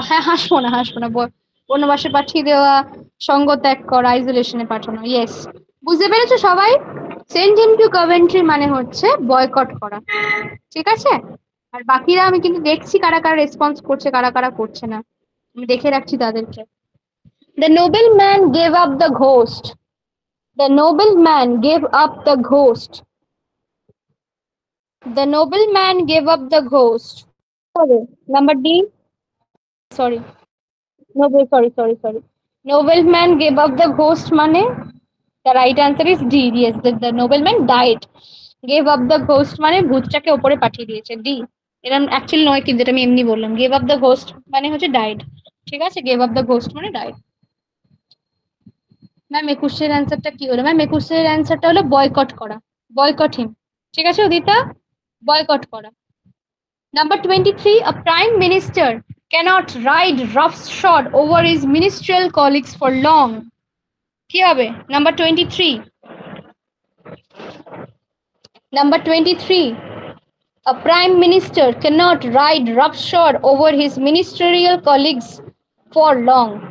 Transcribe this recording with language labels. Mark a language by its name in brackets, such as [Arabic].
[Bangla] হ্যাঁ, হাসবো না হাসবো না, বনবাসে পাঠিয়ে দেওয়া, সঙ্গ ত্যাগ করা, আইসোলেশনে পাঠানো। ইয়েস, বুঝতে পেরেছো সবাই? [English] send him to Coventry [Bangla] মানে হচ্ছে বয়কট করা, ঠিক আছে? আর বাকিরা আমি কিন্তু দেখছি কারা কারা রেসপন্স করছে, কারা কারা করছে না, আমি দেখে রাখছি তাদেরকে। [English] The nobleman gave up the ghost. The nobleman gave up the ghost. The nobleman gave up the ghost. Sorry, number D. Sorry. Sorry. Nobleman gave up the ghost মানে the right answer is D. Yes, the nobleman died. Gave up the ghost [Bangla] মানে ভূতটাকে উপরে পাঠিয়ে দিয়েছে। D. এরকম actually নয় কিন্তু, এটা আমি এমনি বললাম। [English] gave up the ghost [Bangla] মানে হচ্ছে ডাইড, ঠিক আছে? গেভ আপ দ্য ঘোস্ট মানে ডাইড। ম্যাম 21 অ্যান্সারটা কি হলো? ম্যাম 21 অ্যান্সারটা হলো বয়কট করা, [English] boycott him, [Bangla] ঠিক আছে উদিতা? বয়কট করা। [English] Number 23, a prime minister cannot ride roughshod over his ministerial colleagues for long. [Bangla] কি হবে? [English] Number 23, number 23, a prime minister cannot ride roughshod over his ministerial colleagues for long.